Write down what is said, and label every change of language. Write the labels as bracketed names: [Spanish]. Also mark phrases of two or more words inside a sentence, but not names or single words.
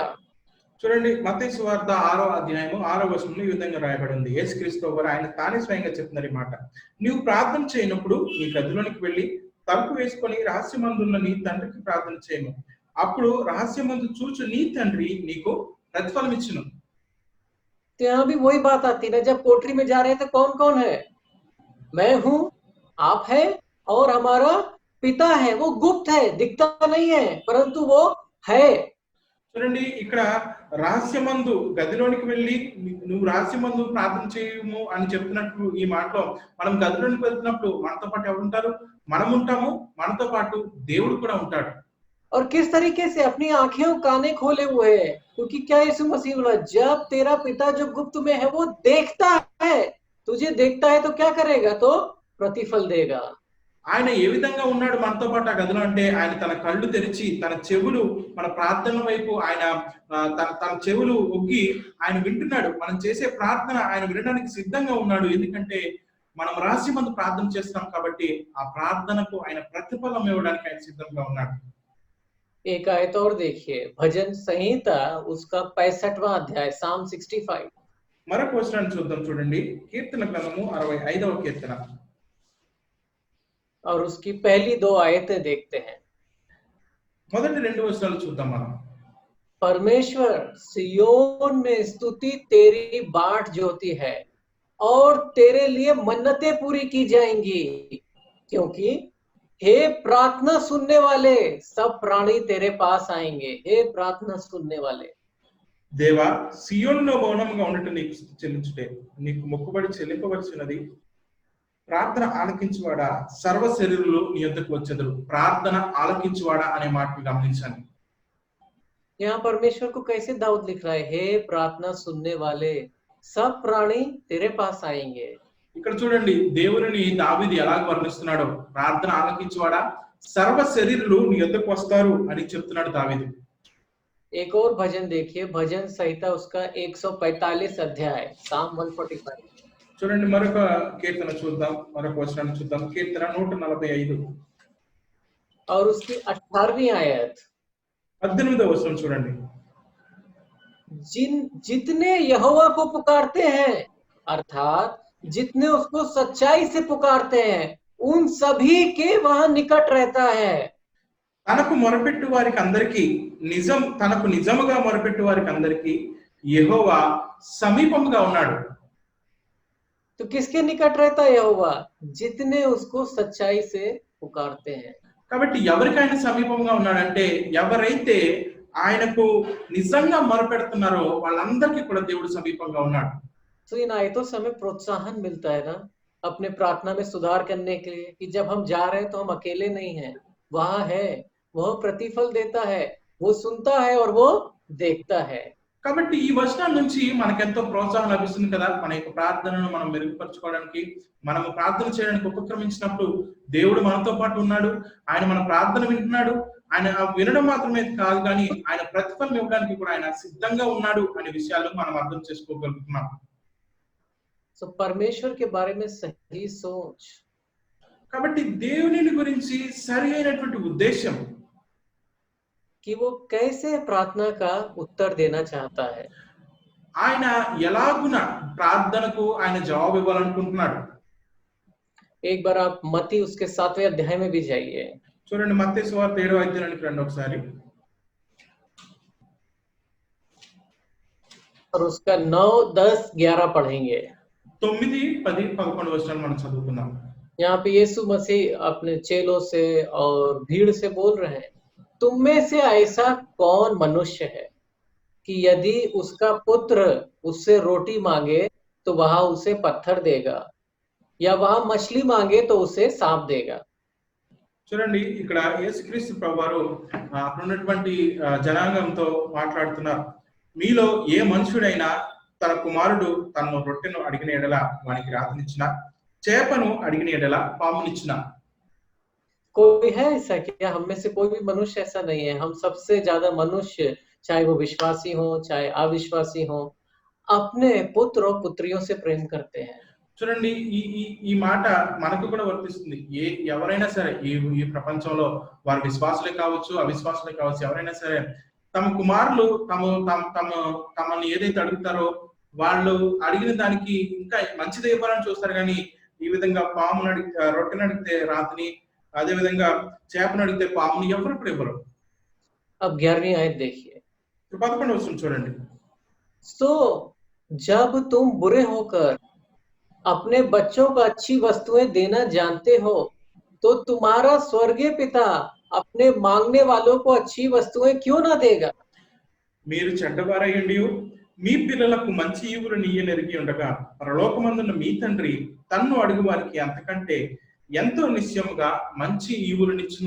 [Telugu] చూడండి, మత్తయి సువార్త 6వ అధ్యాయము 6వ వచనంలో ఈ విధంగా రాయబడింది. యేసుక్రీస్తు ప్రభువారు ఆయన తానే స్వయంగా చెప్తున్నారు ఈ మాట. నీవు ప్రార్థన చేయనప్పుడు నీ గదిలోనికి వెళ్ళి తలుపు వేసుకొని రహస్యమందున్న నీ తండ్రికి ప్రార్థన చేయము. అప్పుడు రహస్యమందు చూచు నీ తండ్రి నీకు ప్రతిఫలం ఇచ్చును. [Hindi] तो यहाँ भी वही बात आती है ना, जब कोठरी में जा रहे हैं तो कौन कौन है? मैं हूं, आप है और हमारा पिता है। वो गुप्त है, दिखता नहीं है, परंतु वो है। [Telugu] చూడండి, ఇక్కడ రహస్యమందు గదిలోనికి వెళ్ళి నువ్వు రహస్యమందు ప్రార్థన చేయము అని చెప్తున్నట్టు ఈ మాటలో మనం గదిలోనికి వెళ్తున్నప్పుడు మనతో పాటు ఎవరు ఉంటారు? మనం ఉంటాము, మనతో పాటు దేవుడు కూడా ఉంటాడు. [Hindi] और किस तरीके से? अपनी आंखें और काने खोले हुए है, क्योंकि क्या यीशु मसीह बोला, जब तेरा पिता जो गुप्त में है वो देखता है, तुझे देखता है तो क्या करेगा? तो प्रतिफल देगा। [Telugu] ఆయన ఏ విధంగా ఉన్నాడు మనతో పాటు ఆ గదిలో అంటే ఆయన తన కళ్ళు తెరిచి తన చెవులు మన ప్రార్థన వైపు ఆయన తన చెవులు ఒగ్గి ఆయన వింటున్నాడు. మనం చేసే ప్రార్థన ఆయన వినడానికి సిద్ధంగా ఉన్నాడు. ఎందుకంటే మనం రహస్యమందు ప్రార్థన చేస్తున్నాం కాబట్టి ఆ ప్రార్థనకు ఆయన ప్రతిఫలం ఇవ్వడానికి ఆయన సిద్ధంగా ఉన్నాడు. [Hindi] एक आयत और देखिए, भजन संहिता उसका 65वां अध्याय, साम 65। [Telugu] మరొక వచనాన్ని చూద్దాం చూడండి. కీర్తన గ్రంథము 65వ కీర్తన [Hindi] और उसकी पहली 2 आयतें देखते हैं। [Telugu] మొదటి 2 వచనాలు చూద్దాం మనం. [Hindi] परमेश्वर, सियोन में स्तुति तेरी बाट ज्योति है और तेरे लिए मन्नतें पूरी की जाएंगी, क्योंकि हे प्रार्थना सुनने वाले सब प्राणी तेरे पास आएंगे। हे प्रार्थना सुनने वाले, [Telugu] దేవా, సియోనులో మౌనంగా ఉండటం నీకు స్తుతి చెల్లించుటే, నీకు మొక్కుబడి చెల్లింపవలసినది. ప్రార్థన ఆలకించువాడా, సర్వ శరీరులు నీ యొద్దకు వచ్చెదరు. ప్రార్థన ఆలకించువాడా అనే మాటను గమనించండి. [Hindi] यहाँ परमेश्वर को कैसे दाऊद लिख रहा है, हे प्रार्थना सुनने वाले सब प्राणी तेरे पास आएंगे। [Telugu] ఇక్కడ చూడండి దేవుని దావీదు ఎలాగ వర్ణిస్తున్నాడో, ప్రార్థన ఆలకించువాడా, సర్వ శరీరులు నీ యొద్దకు వస్తారు అని చెప్తున్నాడు దావీదు. [Hindi] एक और भजन देखिए, भजन संहिता उसका 145 अध्याय, साम 145। [Telugu] చూడండి మరొక కీర్తన చూద్దాం, మరొక వచనాన్ని చూద్దాం. కీర్తన 145 [Hindi] और उसकी 18वीं आयत, [Telugu] 18వ వచనం చూడండి. [Hindi] जितने यहोवा को पुकारते हैं, अर्थात जितने उसको सच्चाई से पुकारते हैं, उन सभी के वह निकट रहता है। [Telugu] తనకు మొరపెట్టు వారికి అందరికీ తనకు నిజముగా మొరపెట్టు వారికి అందరికీ యెహోవా సమీపంగా ఉన్నాడు. [Hindi] तो किसके निकट रहता है यहोवा? जितने उसको सच्चाई से पुकारते हैं। [Telugu] కాబట్టి ఎవరికి ఆయన సమీపంగా ఉన్నాడంటే ఎవరైతే ఆయనకు నిజంగా మొరపెడుతున్నారో వాళ్ళందరికీ కూడా దేవుడు సమీపంగా ఉన్నాడు. [Hindi] तो इन आयतों से हमें प्रोत्साहन मिलता है ना, अपने प्रार्थना में सुधार करने के लिए, कि जब हम जा रहे हैं तो हम अकेले नहीं हैं, वहां है, वह प्रतिफल देता है, वो सुनता है और वो देखता है। [Telugu] కాబట్టి ఈ వచనం నుంచి మనకెంతో ప్రోత్సాహం లభిస్తుంది కదా. మన యొక్క ప్రార్థనను మనం మెరుగుపరచుకోవడానికి, మనము ప్రార్థన చేయడానికి ఉపక్రమించినప్పుడు దేవుడు మనతో పాటు ఉన్నాడు. ఆయన మన ప్రార్థన వింటున్నాడు. ఆయన వినడం మాత్రమే కాదు కానీ ఆయన ప్రతిఫలం ఇవ్వడానికి కూడా ఆయన సిద్ధంగా ఉన్నాడు అనే విషయాలు మనం అర్థం చేసుకోగలుగుతున్నాం. [Hindi] సో परमेश्वर के बारे में सही सोच, [Telugu] కాబట్టి దేవుని గురించి సరి అయినటువంటి ఉద్దేశం, [Hindi] कि वो कैसे प्रार्थना का उत्तर देना चाहता है। [Telugu] ఆయన ఎలాగున ప్రార్థనకు ఆయన జవాబు ఇవ్వాలనుకుంటున్నాడు. [Hindi] एक बार आप मत्ती उसके 7वें अध्याय में भी जाइए। [Telugu] చూడండి మత్తయి సువార్త 7వ అధ్యాయానికి రండి ఒకసారి. [Hindi] और उसका 9, 10, 11 पढ़ेंगे। [Telugu] 9, 10, 11 వచనాలు మనం చదువుకుందాం. [Hindi] यहाँ पे यीशु मसीह अपने चेलों से और भीड़ से बोल रहे हैं, तुम में से ऐसा कौन मनुष्य है कि यदि उसका पुत्र उससे रोटी मांगे तो वह उसे पत्थर देगा, या वह मछली मांगे तो उसे सांप देगा। [Telugu] చూడండి ఇక్కడ యేసుక్రీస్తు ప్రభువారు అక్కడ ఉన్నటువంటి జనాంగంతో మాట్లాడుతున్నారు. మీలో ఏ మనుషుడైనా తన కుమారుడు తనను రొట్టెను అడిగిన ఎడల వానికి రాతనిచ్చిన, చేపను అడిగిన ఎడల పామునిచ్చిన. [Hindi] कोई है ऐसा क्या? हम में से कोई भी मनुष्य ऐसा नहीं है। हम सबसे ज्यादा मनुष्य, चाहे वो विश्वासी हो चाहे अविश्वासी हो, अपने पुत्र और पुत्रियों से प्रेम करते हैं। [Telugu] చూడండి ఈ ఈ ఈ మాట మనకు కూడా వర్తిస్తుంది. ఎవరైనా సరే ఈ ప్రపంచంలో వారు విశ్వాసులే కావచ్చు అవిశ్వాసులే కావచ్చు, ఎవరైనా సరే తమ కుమారులు తమని ఏదైతే అడుగుతారో వాళ్ళు అడిగిన దానికి ఇంకా మంచిది ఇవ్వాలని చూస్తారు. కానీ ఈ విధంగా పామును రొట్టెను అడిగితే రాతిని, అదే విధంగా చేపను అడిగితే పాముని ఎవరు కూడా ఇవ్వరు. [Hindi] अब 11वीं आयत देखिए। [Telugu] 11వ వచనం చూడండి. [Hindi] सो जब तुम बुरे होकर अपने बच्चों को अच्छी वस्तुएं देना जानते हो, तो तुम्हारा स्वर्गीय पिता अपने मांगने वालों को अच्छी वस्तुएं क्यों ना देगा? [Telugu] మీరు చెడ్డవారయ్యుండి మీ పిల్లలకు మంచి ఈవులు నీయనెరిగి ఉండగా పరలోకమందున్న మీ తండ్రి తన్ను అడుగు వారికి అంతకంటే ఎంతో నిశ్చయముగా మంచి ఈవులనిచ్చును.